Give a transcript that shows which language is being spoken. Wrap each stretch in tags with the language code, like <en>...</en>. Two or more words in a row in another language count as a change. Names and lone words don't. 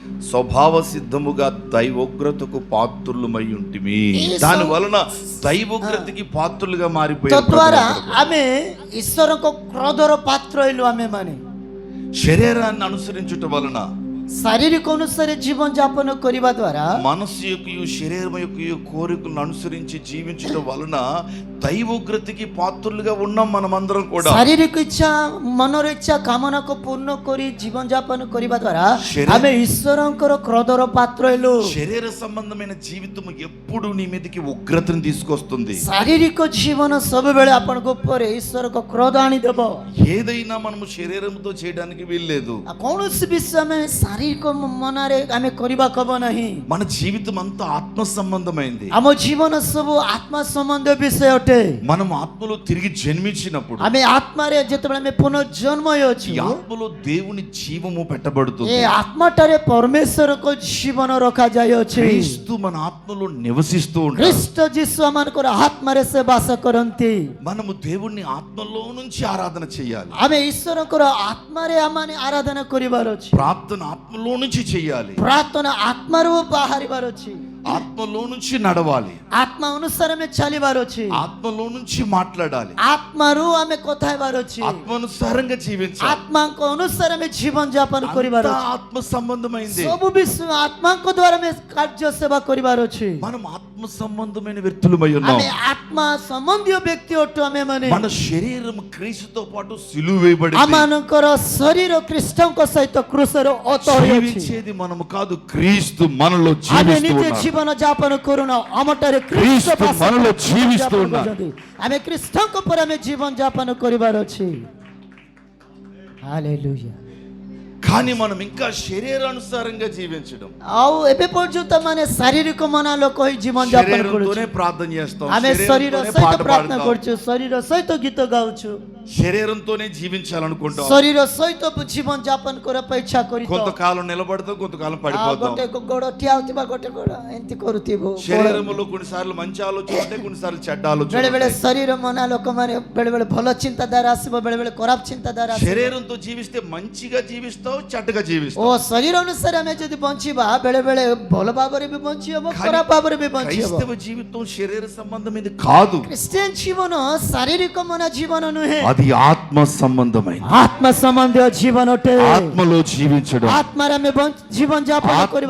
<te>స్వభావ సిద్ధముగా దైవోగ్రతకు పాత్రులమై ఉంటిమి. దాని వలన దైవోగ్రతకి పాత్రులుగా మారిపోయారు. తద్వారా ఆమె</te> <or>ఈశ్వరଙ୍କ କ୍ରୋଧର ପାତ୍ର ହେଲୁ ଆମେ ମାନେ.</or> <te>శరీరాన్ని అనుసరించుట వలన,</te> <or>ଶାରୀରିକ ଅନୁସାରେ ଜୀବନ ଯାପନ କରିବା ଦ୍ୱାରା,</or> <te>మనస్సు యొక్క శరీరం యొక్క కోరికలను అనుసరించి జీవించడం వలన దైవోగ్రతకి పాత్రులుగా ఉన్నాం మనమందరం కూడా.</te> <or>ଶାରୀରିକ ଇଚ୍ଛା, ମନର ଇଚ୍ଛା କାମନାକୁ ପୂର୍ଣ୍ଣ କରି ଜୀବନ ଯାପନ କରିବା ଦ୍ୱାରା ଆମେ ଈଶ୍ୱରଙ୍କର କ୍ରୋଧର ପାତ୍ର ହେଲୁ.</or> <te>శరీర సంబంధమైన జీవితం ఎప్పుడు నీ మీదకి ఉగ్రతను తీసుకొస్తుంది.</te> <or>ଶାରୀରିକ ଜୀବନ ସବୁବେଳେ ଆପଣଙ୍କ ଉପରେ ଈଶ୍ୱରଙ୍କ କ୍ରୋଧ ଆଣିଦେବ.</or> <te>ఏదైనా మనము శరీరంతో చేయడానికి వీల్లేదు.</te> <or>କୌଣସି ବିଷୟ ଆମେ ଶାରୀରିକ ମନରେ ଆମେ କରିବାକୁ ହବ ନାହିଁ.</or> <te>మన జీవితం అంతా ఆత్మ సంబంధమైంది.</te> <or>ଆମ ଜୀବନ ସବୁ ଆତ୍ମା ସମ୍ବନ୍ଧ ବିଷୟ ଅଟେ.</or> <te>మనం ఆత్మలో తిరిగి జన్మించినప్పుడు,</te> <or>ଆମେ ଆତ୍ମାରେ ଯେତେବେଳେ ଆମେ ପୁନର୍ଜନ୍ମ ହେଉଛୁ,</or> <te>ఈ ఆత్మలో దేవుని జీవము పెట్టబడుతుంది.</te> <or>ଏ ଆତ୍ମାଟାରେ ପରମେଶ୍ୱରଙ୍କ ଜୀବନ ରଖାଯାଇଅଛି.</or> <te>క్రీస్తు మన ఆత్మలో నివసిస్తూ ఉంటాడు.</te> <or>ଖ୍ରୀଷ୍ଟ ଯୀଶୁ ଆମଙ୍କର ଆତ୍ମାରେ ସେ ବାସ କରନ୍ତି.</or> <te>మనము దేవుణ్ణి ఆత్మలో నుంచి ఆరాధన చేయాలి.</te> <or>ଆମେ ଈଶ୍ୱରଙ୍କର ଆତ୍ମାରେ ଆମମାନେ ଆରାଧନା କରିବାର ଅଛି.</or> <te>ప్రార్థన ఆత్మలో నుంచి చేయాలి.</te> <or>ପ୍ରାର୍ଥନା ଆତ୍ମାରୁ ବାହାରିବାର ଅଛି.</or> <te>ఆత్మలో నుంచి నడవాలి.</te> <or>ଆତ୍ମା ଅନୁସାରେ ଆମେ ଚାଲିବାର ଅଛି.</or> <te>ఆత్మలో నుంచి మాట్లాడాలి.</te> <or>ଆତ୍ମାରୁ ଆମେ କଥା ହେବାର ଅଛି.</or> <te>ఆత్మానుసారంగా జీవించాలి.</te> <or>ଆତ୍ମାଙ୍କ ଅନୁସାରେ ଆମେ ଜୀବନ ଯାପନ କରିବାର</or> <te>అంతా</te> <or>ଅଛି.</or> <te>ఆత్మ సంబంధమైంది.</te> <or>ସବୁ ବିଷୟ ଆତ୍ମାଙ୍କ ଦ୍ୱାରା ଆମେ କାର୍ଯ୍ୟ ସେବା କରିବାର ଅଛି.</or> <te>మనం ఆత్మ సంబంధమైన వ్యక్తులమై ఉన్నాం.</te> <or>ଆମେ ଆତ୍ମା ସମ୍ବନ୍ଧୀୟ ବ୍ୟକ୍ତି ଅଟୁ ଆମେ ମାନେ.</or> <te>మన శరీరం క్రీస్తుతో పాటు సిలువ వేయబడింది.</te> <or>ଆମମାନଙ୍କର ଶରୀର ଖ୍ରୀଷ୍ଟଙ୍କ ସହିତ କ୍ରୁଶରେ ଅତଡ଼ି ଅଛି.</or> <te>జీవించేది మనము కాదు, క్రీస్తు మనలో</te> <or>ଆମେ</or> <te>జీవిస్తూ</te> <or>ନିଜେ</or> <te>ఉన్నాడు.</te> <or>ଜୀବନ ଯାପନ କରୁନା, ଆମଠାରେ</or> <te>క్రీస్తు</te> <or>ଖ୍ରୀଷ୍ଟ</or> <te>మనలో జీవిస్తూ</te> <or>ଯାପନ</or> <te>ఉన్నాడు.</te> <or>କରୁଛନ୍ତି. ଆମେ ଖ୍ରୀଷ୍ଟଙ୍କ ପରେ ଆମେ ଜୀବନ ଯାପନ କରିବାର ଅଛି. ହାଲେଲୁୟା.</or> <te>కానీ మనం ఇంకా శరీరానుసారంగా జీవించడం,</te> <or>ଆଉ ଏବେ పର୍ଯ୍ୟନ୍ତ ମାନେ ଶାରୀରିକ ମନା ଲୋକ ହିଁ ଜୀବନ ଯାପନ</or> <te>శరీరంతోనే</te> <or>କରୁଛୁ.</or> <te>ప్రార్థన చేస్తాం,</te> <or>ଆମେ ଶରୀର</or> <te>శరీరంతోనే</te> <or>ସହିତ</or> <te>పాట</te> <or>ପ୍ରାର୍ଥନା</or> <te>పాడతాం,</te> <or>କରୁଛୁ, ଶରୀର ସହିତ ଗୀତ ଗାଉଛୁ,</or> <te>శరీరంతోనే జీవించాలనుకుంటాం.</te> <or>ଶରୀର ସହିତ ଜୀବନ ଯାପନ କରିବା ପାଇଁ ଇଚ୍ଛା କରିଥାଉ.</or> <te>కొంతకాలం నిలబడతాం, కొంతకాలం పడిపోతాం.</te> <or>ଗୋଟେ ଗୋଡ଼ ଠିଆ ହଉଥିବା, ଗୋଟେ ଗୋଡ଼ ଏମିତି କରୁଥିବୁ.</or> <te>శరీరంలో కొన్నిసార్లు మంచి ఆలోచన ఉంటాయి, కొన్నిసార్లు చెడ్డ ఆలోచన</te> <or>ବେଳେ ବେଳେ</or> <te>ఉంటాయి.</te> <or>ଶରୀର ମନା ଲୋକମାନେ ବେଳେ ବେଳେ ଭଲ ଚିନ୍ତାଧାରା ଆସିବ, ବେଳେ ବେଳେ ଖରାପ ଚିନ୍ତାଧାରା ଆସିବ.</or> <te>శరీరంతో జీవిస్తే మంచిగా జీవిస్తావు, చెడ్డగా జీవిస్తావు.</te> <or>ଓ ଶରୀର ଅନୁସାରେ ଆମେ ଯଦି ବଞ୍ଚିବା, ବେଳେ ବେଳେ ଭଲ ଭାବରେ ବି ବଞ୍ଚି ହବ, ଖରାପ ଭାବରେ ବି ବଞ୍ଚି ହବ.</or> <te>క్రైస్తవ జీవితం శరీర సంబంధమైనది కాదు,</te> <or>ଖ୍ରୀଷ୍ଟିଆନ ଜୀବନ ଶାରୀରିକ ମନା ଜୀବନ ନୁହେଁ,</or> <te>అది ఆత్మ సంబంధమైనది.</te> <or>ଆତ୍ମ ସମ୍ବନ୍ଧୀୟ ଜୀବନ ଅଟେ.</or> <te>ఆత్మలో జీవించడం,</te> <or>ଆତ୍ମାରେ ଆମେ ଜୀବନ ଯାପନ କରିବା,</or>